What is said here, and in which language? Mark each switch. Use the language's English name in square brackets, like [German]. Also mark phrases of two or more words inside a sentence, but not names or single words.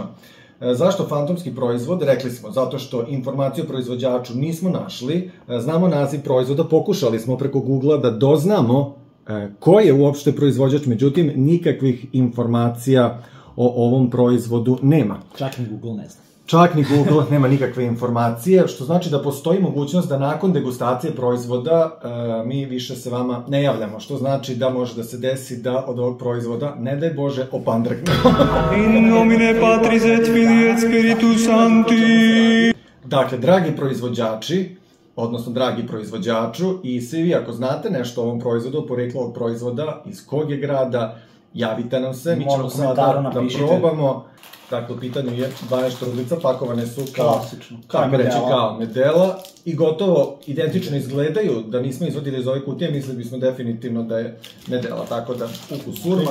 [Serbian] Zašto fantomski proizvod? Rekli smo, zato što informaciju o proizvođaču nismo našli, znamo naziv proizvoda, pokušali smo preko Google-a da doznamo ko je uopšte proizvođač, međutim, nikakvih informacija o ovom proizvodu nema. Čak ni Google ne zna. Čak ni Google nema nikakve informacije, što znači da postoji mogućnost da nakon degustacije proizvoda mi više se vama ne javljamo, što znači da može da se desi da od ovog proizvoda, ne daj Bože, opandrknemo. [Latin] In nomine Patris et Filii et Spiritus Sancti. [Serbian] Dakle, dragi proizvođači, odnosno dragi proizvođaču, i svi vi ako znate nešto o ovom proizvodu, poreklo ovog proizvoda, iz kog je grada, javite nam se, mi ćemo sada da probamo. Dakle, u pitanju je 12 štrudlica, pakovane su kao medela i gotovo identično izgledaju, da nismo izvodili iz ove kutije, mislili bismo definitivno da je medela, tako da ukus urma.